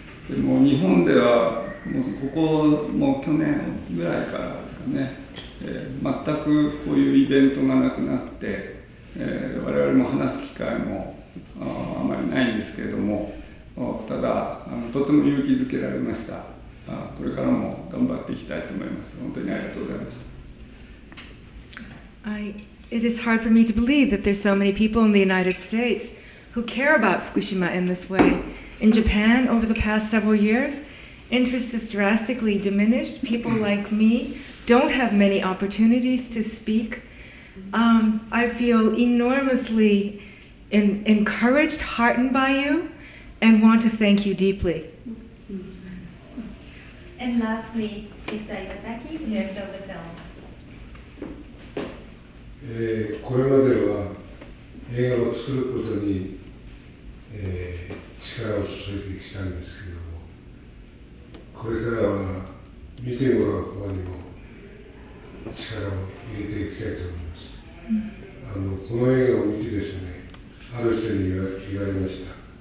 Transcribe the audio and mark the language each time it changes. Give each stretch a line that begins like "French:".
Japanese: でも日本ではもうここも去年ぐらいからですかね、全くこういうイベントがなくなって、我々も話す機会もあまりないんですけれども、ただとても勇気づけられました。これからも頑張っていきたいと思います。本当にありがとうございました。
English: It is hard for me to believe that there's so many people in the United States who care about Fukushima in this way. In Japan, over the past several years, interest is drastically diminished. People like me don't have many opportunities to speak. I feel enormously encouraged, heartened by you, and want to thank you deeply. And lastly, Trisha Iwasaki, Director of the film.
Japanese: これまでは映画を作ることに、力を注いできたんですけども、これからは見てもらう方にも力を入れていきたいと思います。この映画を見てですね、ある人に言われました。